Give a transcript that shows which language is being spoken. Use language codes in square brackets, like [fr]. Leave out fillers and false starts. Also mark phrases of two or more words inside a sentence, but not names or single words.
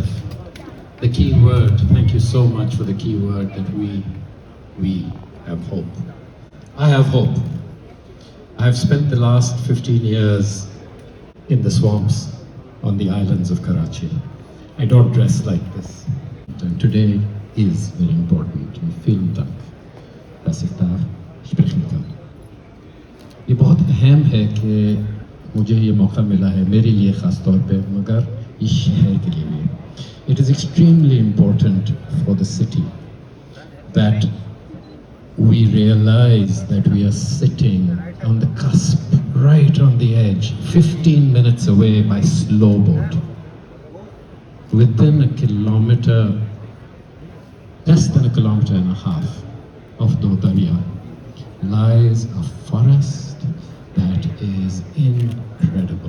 [en] The key word, thank you so much for the key word that we have hope. I have hope. I have spent the last 15 years in the swamps on the islands of Karachi. I don't dress like this. And today is very important. [de] Vielen Dank, dass ich da sprechen kann. [ur] یہ بہت اہم ہے کہ مجھے یہ موقع ملا ہے میرے لیے خاص طور پہ مگر اس شہر کے لیے. [en] It is extremely important for the city that we realize that we are sitting on the cusp, right on the edge, 15 minutes away by slow boat. Within a kilometer, less than a kilometer and a half of Dodaria lies a forest that is incredible.